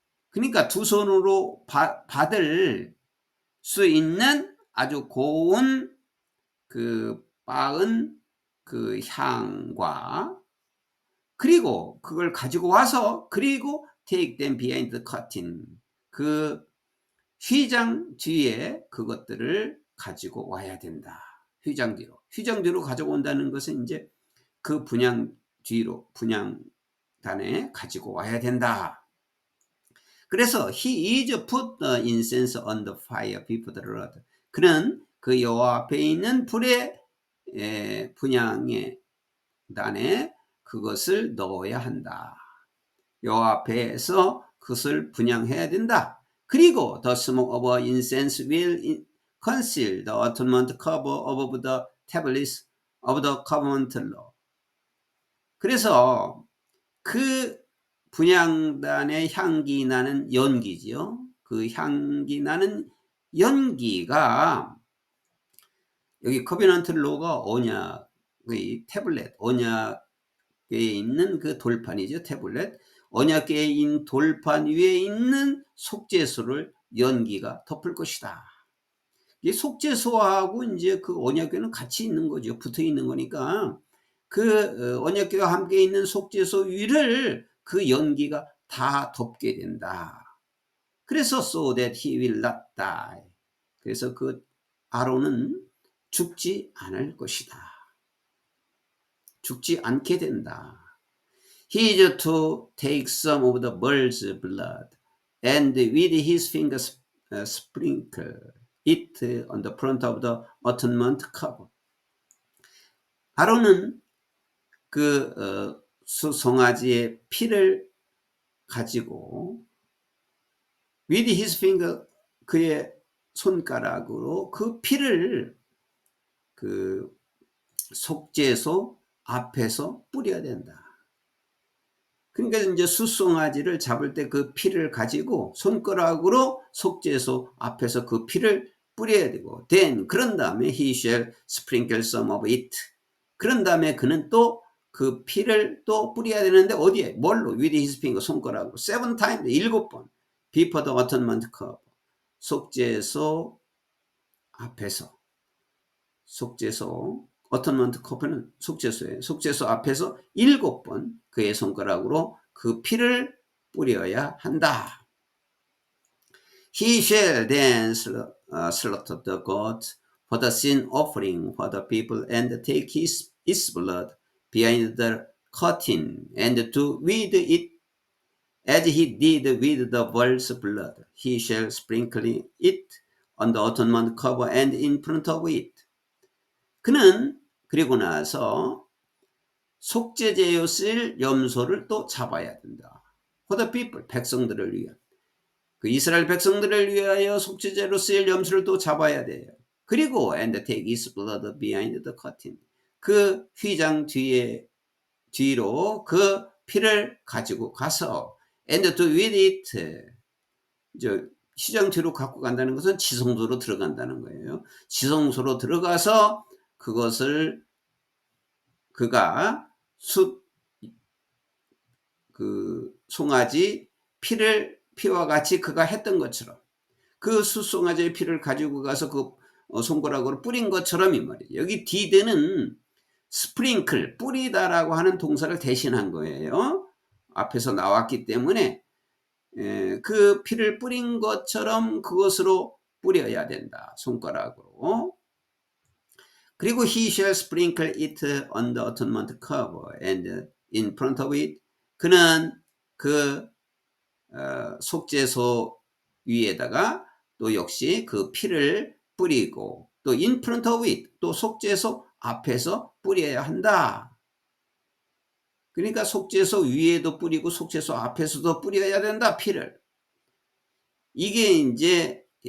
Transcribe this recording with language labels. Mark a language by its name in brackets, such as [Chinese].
[Korean] 그러니까 두 손으로 받을 수 있는 아주 고운 그 빻은 그 향과 그리고 그걸 가지고 와서 그리고 [English] take them behind the curtain [Korean] 그 휘장 뒤에 그것들을 가지고 와야 된다. 휘장 뒤로 가져온다는 것은 이제 그 분향단에 가지고 와야 된다. 그래서 [English] he is put the incense on the fire before the Lord. [Korean] 그는 그 여호와 앞에 있는 불의 분향의 단에 그것을 넣어야 한다. 여호와 앞에서 그것을 분향해야 된다. [English] 그리고 the smoke of incense will conceal the atonement cover above the tablets of the covenant law. [Korean] 그래서 그 분향단의 향기 나는 연기지요. 그 향기 나는 연기가 여기 커비넌트 로가 언약의 태블릿, 언약에 있는 그 돌판이죠. 태블릿. 언약계에 있는 돌판 위에 있는 속죄소를 연기가 덮을 것이다. 이 속죄소하고 이제 그 언약궤는 같이 있는 거죠. 붙어 있는 거니까 그 언약궤와 함께 있는 속죄소 위를 그 연기가 다 덮게 된다. 그래서 [English] so that he will not die. [Korean] 그래서 그 아론은 죽지 않을 것이다. 죽지 않게 된다. [English] He is to take some of the bull's blood and with his fingers sprinkle it on the front of the atonement cover. [Korean] 아론은 그 송아지의 피를 가지고 [English] with his finger [Korean] 그의 손가락으로 그 피를 그 속죄소 앞에서 뿌려야 된다. 그러니까 이제 숫송아지를 잡을 때 그 피를 가지고 손가락으로 속죄소 앞에서 그 피를 뿌려야 되고 [English] then [Korean] 그런 다음에 [English] he shall sprinkle some of it. [Korean] 그런 다음에 그는 또 그 피를 또 뿌려야 되는데 어디에? 뭘로? [English] with his finger [Korean] 손가락으로 [English] 7 times [Korean] 7번 [English] before the atonement cup [Korean] 속죄소 앞에서 속죄소 어토먼트 커프는 속죄소예요. 속죄소 앞에서 7번 그의 손가락으로 그 피를 뿌려야 한다. [English] He shall then slaughter the goat for the sin offering for the people and take its blood behind the curtain and do with it as he did with the bull's blood. He shall sprinkle it on the atonement cover and in front of it. [Korean] 그는 그리고 나서 속죄제에 쓸 염소를 또 잡아야 된다. [English] For the people, [Korean] 백성들을 위한. 그 이스라엘 백성들을 위하여 속죄제로 쓸 염소를 또 잡아야 돼요. 그리고 [English] and take his blood behind the curtain. [Korean] 그 휘장 뒤로 그 피를 가지고 가서 [English] and do with it. [Korean] 휘장 뒤로 갖고 간다는 것은 지성소로 들어간다는 거예요. 지성소로 들어가서 그것을 그가 그 송아지 피와 같이 그가 했던 것처럼 그 숫송아지의 피를 가지고 가서 그 손가락으로 뿌린 것처럼 이 말이에요. 여기 디드는 스프링클 뿌리다라고 하는 동사를 대신한 거예요. 앞에서 나왔기 때문에 그 피를 뿌린 것처럼 그것으로 뿌려야 된다. 손가락으로. [English] 그리고 he shall sprinkle it on the atonement cover and in front of it. [Korean] 그는 그 속죄소 위에다가 또 역시 그 피를 뿌리고 또 [English] in front of it [Korean] 또 속죄소 앞에서 뿌려야 한다. 그러니까 속죄소 위에도 뿌리고 속죄소 앞에서도 뿌려야 된다. 피를. 이게 이제